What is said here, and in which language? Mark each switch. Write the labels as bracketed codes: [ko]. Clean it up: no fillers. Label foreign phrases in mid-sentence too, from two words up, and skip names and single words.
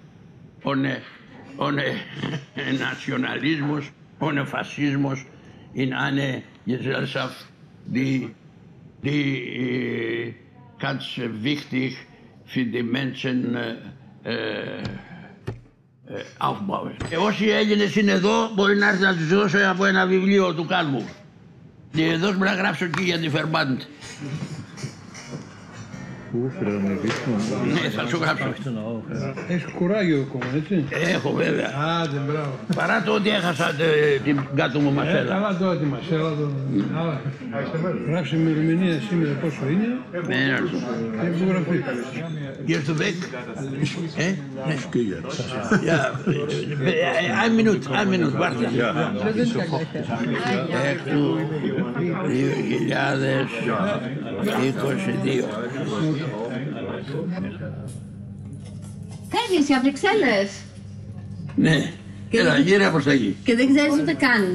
[de] ohne Nationalismus, ohne Faschismus in eine Gesellschaft, die ganz wichtig für die Menschen aufbauen. [el] Όσοι Έλληνες είναι εδώ μπορεί να έρθει να τους δώσω από ένα βιβλίο του Κάλμου. Και δώσ' μου να γράψω και για τη Φερμάντ. Ναι, θα σου γράψω. Έχεις κουράγιο ακόμα, έτσι. Έχω βέβαια. Άντε, μπράβο. Παρά το ότι έχασα την κάτω μου μασέλα. Καλά τώρα τη μασέλα. Γράψε ημερομηνία σήμερα πόσο είναι. Ναι, και υπογραφή. [de] Gehst du weg? Ein Minute, warte. [el] Εκ του 2022. Φεύγεις για Βρυξέλλες. Ναι, έλα γύρω από τα γη. Και δεν ξέρεις ούτε καν.